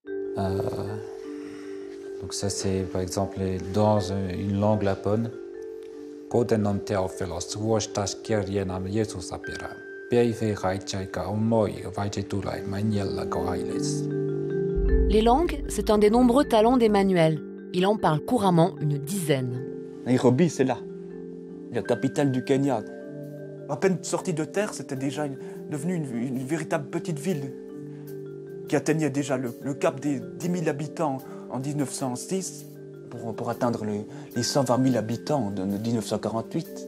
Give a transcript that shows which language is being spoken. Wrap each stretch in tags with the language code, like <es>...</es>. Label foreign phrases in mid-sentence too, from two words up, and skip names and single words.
<fr>Donc ça c'est par exemple dans une langue lapone.</fr> <se>Kotenom Theophilos, vuostas kirjenam Jeesus apira. Päivä haitsaika omoi vaititulai maniella kohailes.</se> <fr>Les langues, c'est un des nombreux talents d'Emmanuel. Il en parle couramment une dizaine. Nairobi, c'est là, la capitale du Kenya. À peine sortie de terre, c'était déjà devenu une véritable petite ville qui atteignait déjà le cap des 10 000 habitants en 1906 pour atteindre les 120 000 habitants de 1948.</fr>